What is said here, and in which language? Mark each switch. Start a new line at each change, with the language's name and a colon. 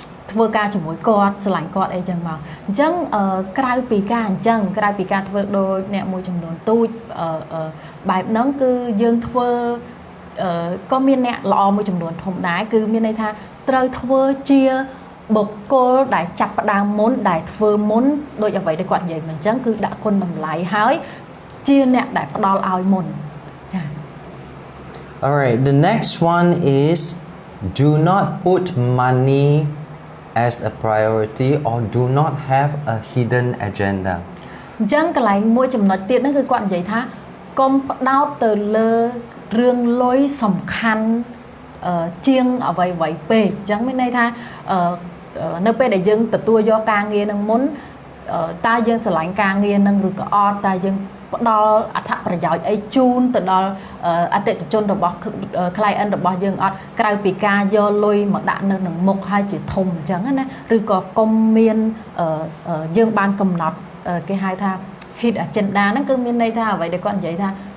Khmer: ធ្វើការជាមួយគាត់ស្រឡាញ់គាត់អីចឹងមកអញ្ចឹងក្រៅពីការអញ្ចឹងក្រៅពីការធ្វើដោយអ្នកមួយចំនួនទូចបែបហ្នឹងគឺយើងធ្វើក៏មានអ្នកល្អមួយចំនួនធំដែរគឺមានន័យថាត្រូវធ្វើជាបុគ្គលដែលចាប់ផ្ដើមមុនដែលធ្វើមុនដោយអ្វីដែលគាត់និយាយមិនអញ្ចឹងគឺដាក់គុណតម្លៃហើយជាអ្នកដែលផ្ដល់ឲ្យមុនចា៎
English: Alright, the next one is do not put money as a priority or do not have a hidden agenda.
Khmer: អញ្ចឹងកន្លែងមួយចំណុចទៀតហ្នឹងគឺគាត់និយាយថាកុំផ្ដោតទៅលើរឿងលុយសំខាន់ជាងអ្វីពេកអញ្ចឹងមានន័យថា នៅពេលដែលយើងទទួលយកការងារនឹងមុនតើយើងស្រឡាញ់ការងារនឹងឬក៏អត់តើយើងផ្ដល់អត្ថប្រយោជន៍អីជូនទៅដល់អតិថិជនរបស់ client របស់យើងអត់ក្រៅពីការយកលុយមកដាក់នៅនឹងមុខហើយជាធំអញ្ចឹងណាឬក៏កុំមានយើងបានកំណត់គេហៅថា hit agenda ហ្នឹងគឺមានន័យថាអ្វីដែលគាត់និយាយថា